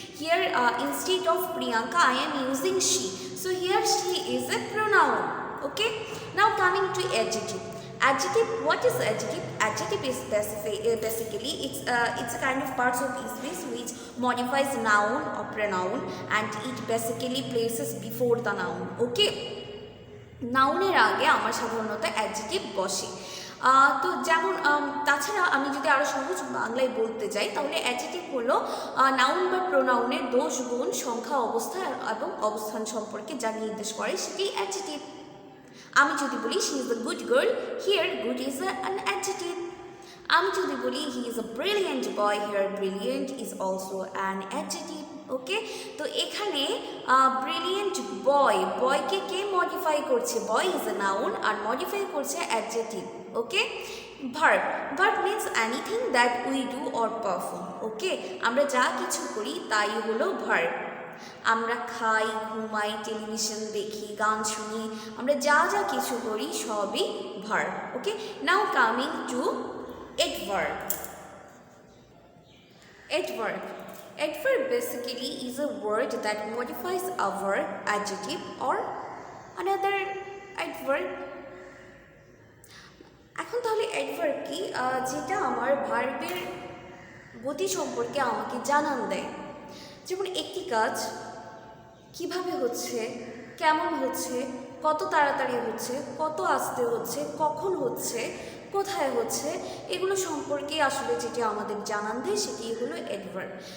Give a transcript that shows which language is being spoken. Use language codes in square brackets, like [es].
[en] Here instead of Priyanka I am using she. So here she is a pronoun. Okay. Now coming to adjective. Adjective, what is adjective? Adjective is basically it's a kind of parts of speech which modifies noun or pronoun and it basically places before the noun. [bn] Okay, নাউনের আগে আমার সাধারণত adjective বসে। তো যেমন তাছাড়া আমি যদি আরও সহজ বাংলায় বলতে যাই তাহলে অ্যাডজেক্টিভ হলো নাউন বা প্রোনাউনের দোষ, গুণ, সংখ্যা, অবস্থা এবং অবস্থান সম্পর্কে যা নির্দেশ করে সেটি অ্যাডজেক্টিভ। আমি যদি বলি [en] She is a good girl, here good is an adjective. [bn] আমি যদি বলি [en] He is a brilliant boy, here brilliant is also an adjective. [bn] ওকে, তো এখানে ব্রিলিয়েন্ট বয়, বয়কে কে মডিফাই করছে? [en] boy is a noun [bn] আর modify করছে [en] Adjective. Okay, verb, verb means anything that we do or perform. [bn] ওকে, আমরা যা কিছু করি তাই হলো ভার্ব। আমরা খাই, ঘুমাই, টেলিভিশন দেখি, গান শুনি, আমরা যা যা কিছু করি সবই verb. [en] Okay, now coming to adverb. Adverb. Adverb basically is a word that modifies a verb, adjective or another adverb. [bn] এখন তাহলে adverb কি? যেটা আমার ভার্বের গতি সম্পর্কে আমাকে জানান দেয়। যেমন একটি কাজ কিভাবে হচ্ছে, কেমন হচ্ছে, কত তাড়াতাড়ি হচ্ছে, কত আস্তে হচ্ছে, কখন হচ্ছে, কোথায় হচ্ছে, এগুলো সম্পর্কে আসলে যেটি আমাদের জানান দেয় সেটি হলো অ্যাডভার্ব।